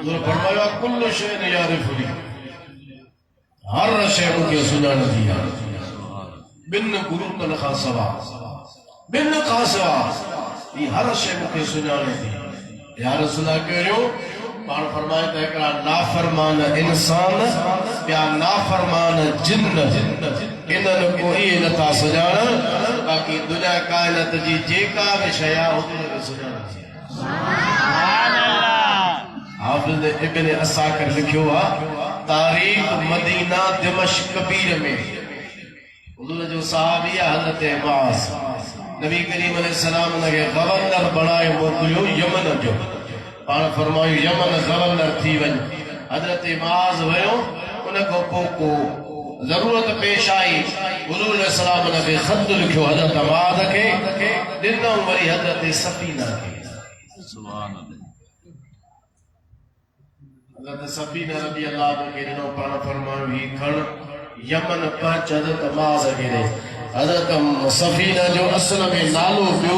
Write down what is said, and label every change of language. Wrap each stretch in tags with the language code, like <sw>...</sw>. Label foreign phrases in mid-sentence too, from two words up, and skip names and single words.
<sd>तो फरमाया</sd> <ar>كل شيء يعرفني</ar> <sd>हर शै मुझे सुञाणंदी आहे बिन गुरुतन खां सवा बिन खां सवा ई हर शै मुझे सुञाणंदी</sd> <ar>يا رسول</ar> <sd>कहियो पाण फरमाए त हिकिड़ा नाफरमान इंसान ॿिया नाफरमान जिन्न इन्हनि को इहे नथा सुञाणनि बाक़ी दुनिया काइनात जी जेका बि शइ आहे हुन खे सुञाणंदी हाफिज़ इब्न असाकिर लिखियो आहे तारीख मदीना दिमश्क कबीर में हुजूर जो सहाबी हज़रत मास नबी करीम अलैहिस्सलाम ने गवर्नर बनाए मोकिलियो यमन जो पाण फरमायो यमन गवर्नर थी वञ हज़रत मास वियो उन खां पोइ को जरूरत पेश आई हुजूर अलैहिस्सलाम ने ख़त लिखियो हज़रत मास खे ॾिनो वरी हज़रत सफीना खे</sd> <ar>سبحان الله</ar> <sd>हज़रत सफीना</sd> <ar>رضي الله عنها</ar> <sd>के ॾिनो पाण फरमायो ही खण यमन पहुच हज़रत मास खे हज़रत सफीना जो असल में नालो ॿियो</sd>